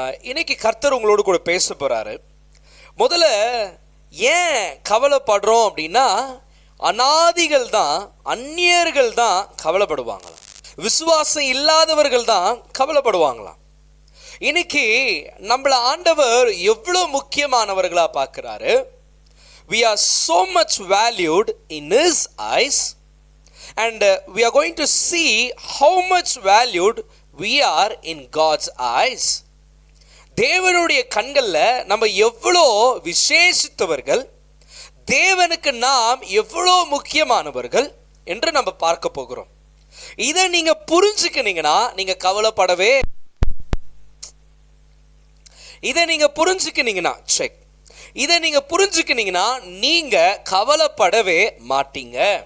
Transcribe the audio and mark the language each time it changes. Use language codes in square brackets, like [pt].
[ta] இன்னைக்கு கர்த்தர் உங்களோடு கூட பேச போகிறாரு. முதல்ல ஏன் கவலைப்படுறோம் அப்படின்னா, அநாதிகள் தான், அந்நியர்கள் தான் கவலைப்படுவாங்களாம், விசுவாசம் இல்லாதவர்கள் தான் கவலைப்படுவாங்களாம். இன்னைக்கு நம்மளை ஆண்டவர் எவ்வளோ முக்கியமானவர்களாக பார்க்குறாரு. [en] We are so much valued in His eyes, and we are going to see how much valued we are in God's eyes. [ta] தேவனுடைய கண்களில் நம்ம எவ்வளோ விசேஷித்தவர்கள், தேவனுக்கு நாம் எவ்வளோ முக்கியமானவர்கள் என்று நம்ம பார்க்க போகிறோம். இதை நீங்கள் புரிஞ்சுக்கினீங்கன்னா நீங்கள் கவலைப்படவே, இதை நீங்கள் புரிஞ்சுக்கினீங்கன்னா இதை நீங்கள் புரிஞ்சுக்கினீங்கன்னா நீங்கள் கவலைப்படவே மாட்டீங்க.